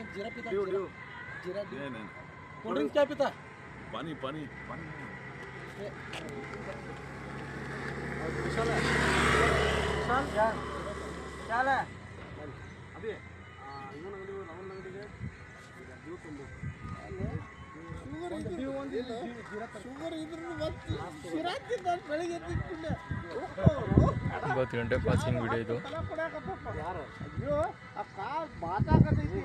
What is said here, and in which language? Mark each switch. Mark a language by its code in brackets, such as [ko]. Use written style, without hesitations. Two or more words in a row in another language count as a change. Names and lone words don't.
[hi] जीरा पीता? जीरा नहीं. कोल्ड ड्रिंक क्या पीता? पानी. विशाल क्या है अभी [kn] ಶುಗರ್ ಇದ್ರೂ ಬೆಳಿಗ್ಗೆ 9 ಗಂಟೆ ಪಾಸಿಂಗ್ ವಿಡಿಯೋ ಇದು. ಅಯ್ಯೋ ಆ ಕಾರ್ ಮಾತಾಕತೈತಿ.